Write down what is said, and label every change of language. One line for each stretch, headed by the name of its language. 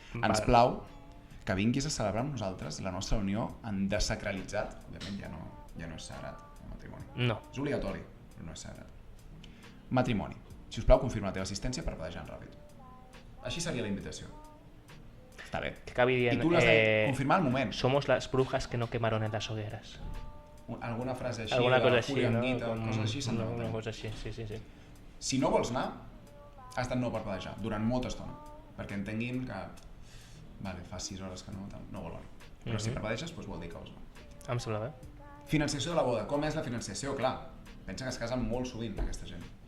Catalan: Ens plau que vinguis a celebrar amb nosaltres la nostra unió en desacralitzat. Òbviament ja no és sagrat el matrimoni. No. És obligatori, però no és sagrat. Matrimoni. Si us plau, confirma la teva assistència per pedejant ràpid. Així seria la invitació. Està bé. Que acabi dient... I tu l'has de confirmar al moment.
Spanish: Somos las brujas que no quemaron en las hogueras.
Catalan: Alguna frase així, Alguna cosa així, Julián no? Guita, coses així s'han de Una mantenir. cosa així, sí. Si no vols anar, has de no parpadejar durant molta estona, perquè entenguin que vale, fa 6 hores que no vol anar. Però si parpadeges, doncs vol dir que vols anar. Em sembla bé. Financiació de la boda. Com és la financiació? Clar, pensa que es casen molt sovint aquesta gent.